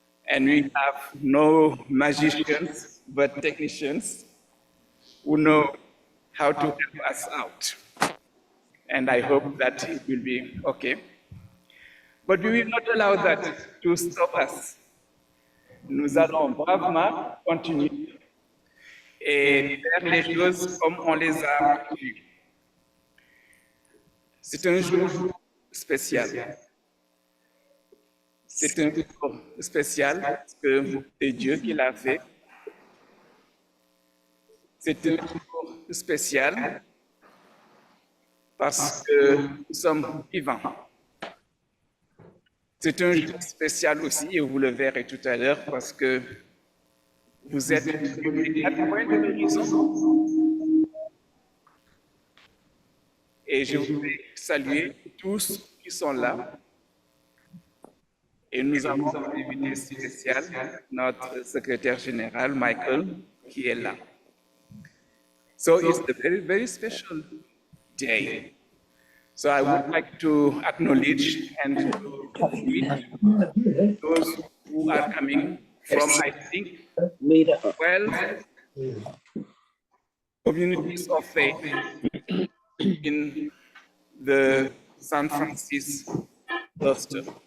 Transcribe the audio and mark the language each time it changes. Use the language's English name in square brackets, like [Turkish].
[English] And we have no magicians, but technicians who know how to help us out. And I hope that it will be okay. But we will not allow that to stop us. [French] Nous allons bravement continuer et faire les choses comme on les a prévues. C'est un jour spécial. C'est un jour spécial parce que c'est Dieu qui l'a fait. C'est un jour spécial parce que nous sommes vivants. C'est un jour spécial aussi, et vous le verrez tout à l'heure, parce que vous êtes à point de l'horizon. Et je voudrais saluer tous qui sont là. Et nous avons un invité spécial, notre secrétaire général, Michael, qui est là. [English] So it's a very, very special day. So I would like to acknowledge and to meet those who are coming from, I think, 12 communities of faith in the San Francisco cluster.